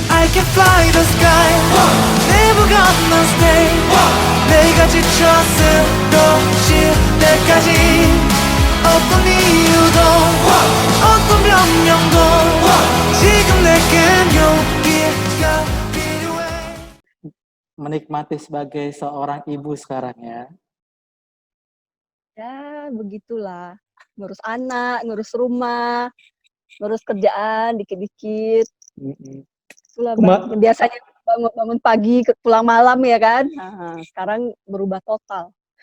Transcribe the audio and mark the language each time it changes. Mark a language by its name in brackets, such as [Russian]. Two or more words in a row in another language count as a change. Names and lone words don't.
[English] can fly the sky. Never gonna stay. [Korean] 내가 지쳐 쓰러질 때까지 어떤 이유도 어떤 변명도 지금 내겐 용기가 필요해. [Indonesian] Menikmati sebagai seorang ibu sekarang ya. Ya, begitulah. Ngurus anak, ngurus rumah, ngurus kerjaan dikit-dikit. Itulah Bang. Biasanya bangun pagi, pulang malam ya kan. Nah, sekarang berubah total.